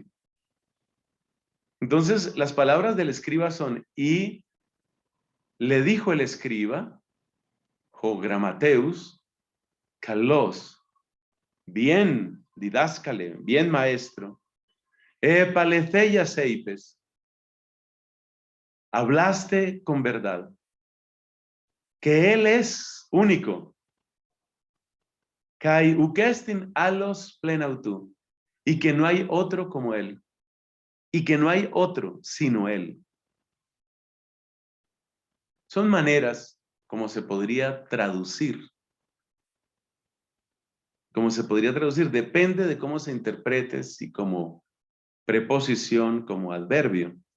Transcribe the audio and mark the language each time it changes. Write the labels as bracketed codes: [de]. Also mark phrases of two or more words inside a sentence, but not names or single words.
[es] Entonces, las palabras del escriba son, y le dijo el escriba, [el] ὁ γραμματεύς, [es] kalos, bien, didáscale, bien maestro, [el] ἐπ' ἀληθείας εἶπες, [es] hablaste con verdad, que él es único, [el] καὶ οὐκ ἔστιν ἄλλος πλὴν αὐτοῦ, [es] y que no hay otro como él, y que no hay otro sino él. Son maneras como se podría traducir. Como se podría traducir, depende de cómo se interprete, si como preposición, como adverbio.